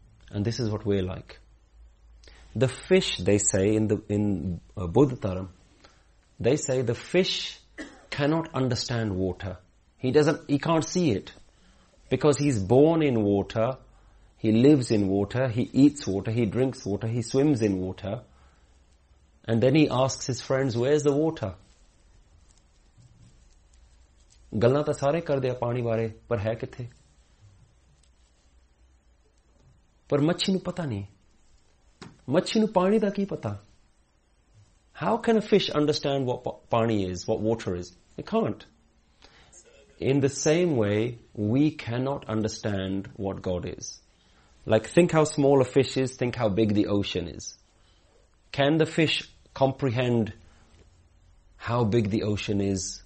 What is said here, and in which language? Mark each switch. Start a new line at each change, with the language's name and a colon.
English: And this is what we're like. The fish, they say in Buddhataram, they say the fish cannot understand water. He can't see it. Because he's born in water, he lives in water, he eats water, he drinks water, he swims in water. And then he asks his friends, where's the water?
Punjabi: ਗੱਲਾਂ ਤਾਂ ਸਾਰੇ ਕਰ ਦਿੱਤਾ ਪਾਣੀ ਬਾਰੇ, ਪਰ ਹੈ ਕਿੱਥੇ? ਪਰ ਮੱਛੀ ਨੂੰ ਪਤਾ ਨਹੀਂ। ਮੱਛੀ ਨੂੰ ਪਾਣੀ ਦਾ ਕੀ ਪਤਾ?
English: How can a fish understand what paani is, what water is? It can't. In the same way, we cannot understand what God is. Like, think how small a fish is, think how big the ocean is. Can the fish comprehend how big the ocean is?